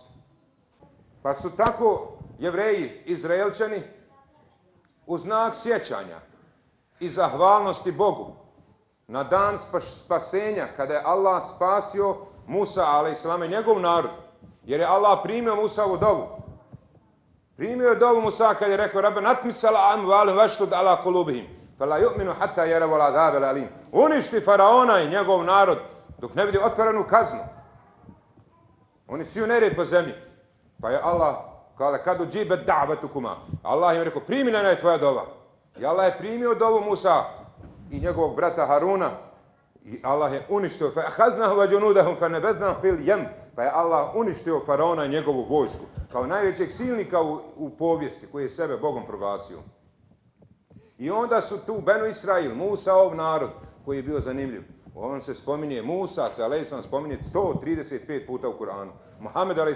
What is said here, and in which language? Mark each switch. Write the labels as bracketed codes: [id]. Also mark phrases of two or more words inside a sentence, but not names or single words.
[bs] Pa su tako Jevreji, Izraelčani, u znak sjećanja i zahvalnosti Bogu na dan spasenja, kada je Allah spasio Musa, a.s. njegov narod, jer je Allah primio Musavu dovu. Primio je dovu Musa kad je rekao [ar] ربنا اطمس على أموالهم واشدد على قلوبهم فلا يؤمنوا حتى يروا العذاب الأليم. [bs] Uništi faraona i njegov narod dok ne vidi otvorenu kaznu. Oni siju nered po zemlji. Pa je Allah [ar] قال قد أجيبت دعوتكما. [bs] Allah im rekao primljena je tvoja dova. I Allah je primio dovu Musa i njegovog brata Haruna. I Allah je uništio. [ar] فَأَخَذْنَهُ وَجُنُودَهُمْ فَنَبَذْنَاهُمْ فِي الْيَمِّ. [bs] Pa je Allah uništio faraona i njegovu vojsku. Kao najvećeg silnika u povijesti koji je sebe Bogom proglasio. I onda su tu Benu Israil, Musaov narod, koji je bio zanimljiv. On se spominje, Musa se a.s. spominje 135 puta u Kur'anu. Muhammed a.s.